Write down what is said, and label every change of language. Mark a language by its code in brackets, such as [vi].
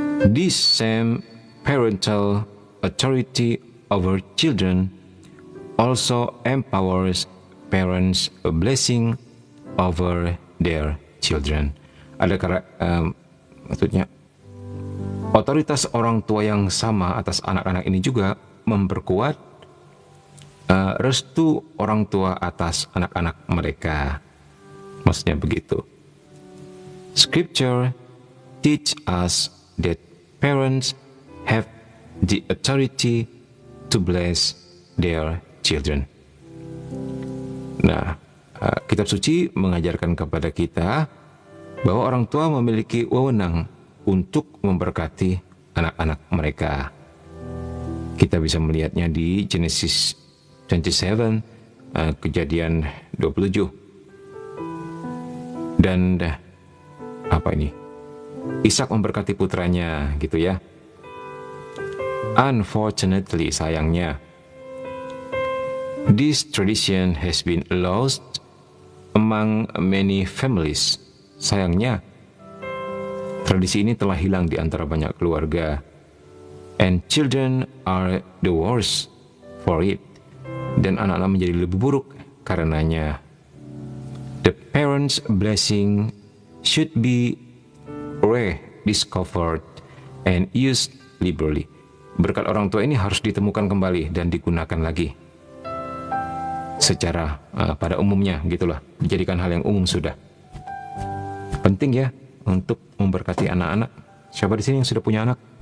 [en] This same parental authority over children also empowers parents a blessing over their children. [id] Ada maksudnya otoritas orang tua yang sama atas anak-anak ini juga memperkuat restu orang tua atas anak-anak mereka. Maksudnya begitu. [en] Scripture teach us that parents have the authority to bless their children. [id] Nah, kitab suci mengajarkan kepada kita bahwa orang tua memiliki wewenang untuk memberkati anak-anak mereka. Kita bisa melihatnya di Genesis 27, Kejadian 27. Dan apa ini? Ishak memberkati putranya, gitu ya. [en] Unfortunately, [id] sayangnya, [en] this tradition has been lost among many families. [id] Sayangnya, tradisi ini telah hilang di antara banyak keluarga. [en] And children are the worst for it. [id] Dan anak-anak menjadi lebih buruk karenanya. [en] The parents' blessing should be rediscovered and used liberally. [id] Berkat orang tua ini harus ditemukan kembali dan digunakan lagi secara pada umumnya, gitulah, dijadikan hal yang umum sudah. Penting ya untuk memberkati anak-anak. Siapa di sini yang sudah punya anak?